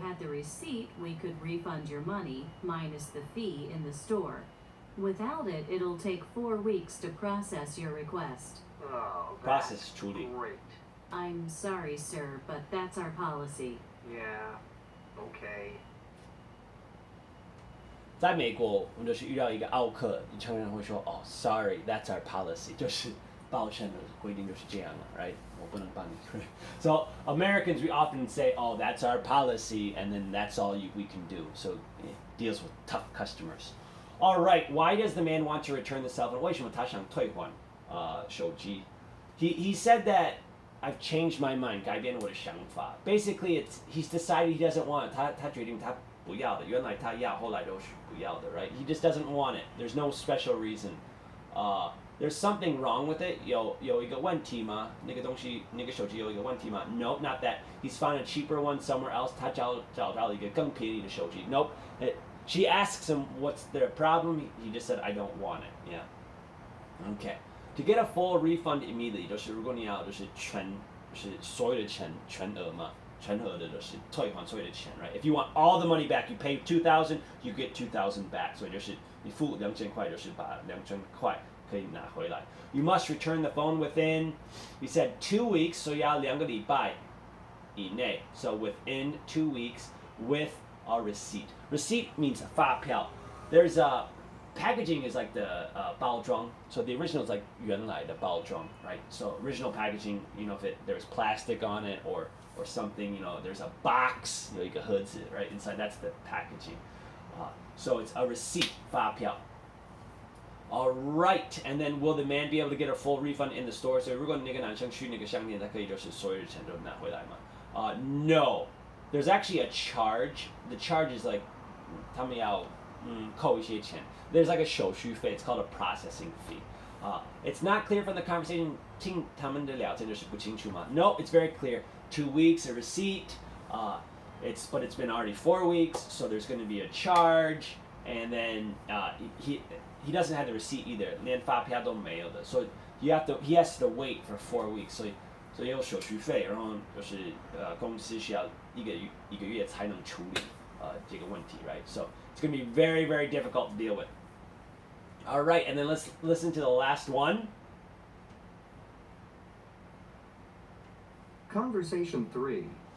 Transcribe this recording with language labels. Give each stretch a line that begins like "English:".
English: you had the receipt, we could refund your money, minus the fee in the store. Without it, it'll take 4 weeks to process your request. Oh, Process
Chinese: 处理
English: great. I'm sorry, sir, but that's our policy. Yeah, okay.
Chinese: 在美国，我们就是遇到一个奥客，你常常会说
English: sorry, that's our policy，
Chinese: 就是抱歉的规定就是这样了 right? 我不能帮你
English: So Americans, we often say, oh, that's our policy, and then that's all we can do. So it deals with tough customers. All right, why does the man want to return the cell phone?
Chinese: 为什么他想退还手机
English: He said that I've changed my mind,
Chinese: 改变我的想法
English: Basically, he's decided he doesn't want it.
Chinese: 他决定他不要的，原来他要，后来都是不要的 right?
English: He just doesn't want it. There's no special reason. There's something wrong with it.
Chinese: 有一个问题吗？那个东西，那个手机有一个问题吗？
English: Nope, not that. He's found a cheaper one somewhere else.
Chinese: 他找到了一个更便宜的手机
English: Nope. She asks him what's their problem. He just said, I don't want it. Yeah. Okay. To get a full refund immediately,
Chinese: 就是如果你要就是所有的钱全额嘛，全额的就是退还所有的钱 right?
English: If you want all the money back, you pay 2,000, you get 2,000 back.
Chinese: 所以就是你付2000块，就是把2000块可以拿回来。
English: You must return the phone within, we said 2 weeks,
Chinese: 所以要2个礼拜以内。
English: So within 2 weeks with a receipt. Receipt means 发票. There's a packaging is like the 包装. So the original is like
Chinese: 原来的包装
English: right? So original packaging, you know, if there's plastic on it or something, you know, there's a box,
Chinese: 有一个盒子
English: right? Inside, that's the packaging. So it's a receipt, 发票. All right, and then will the man be able to get a full refund in the store?
Chinese: So 如果那个男生去那个商店，他可以就是所有的钱都拿回来吗？No.
English: There's actually a charge. The charge is like
Chinese: 他们要扣一些钱
English: There's like a 手续费 It's called a processing fee. It's not clear from the conversation
Chinese: 听他们的聊天就是不清楚吗
English: No, it's very clear. 2 weeks, a receipt. But it's been already 4 weeks, so there's going to be a charge. And then he doesn't have the receipt either.
Chinese: 连发票都没有的
English: So he has to wait for 4 weeks.
Chinese: So 有手续费，然后就是公司需要一个月才能处理这个问题 right?
English: So it's going to be very, very difficult to deal with. All right, and then let's listen to the last one. Conversation 3.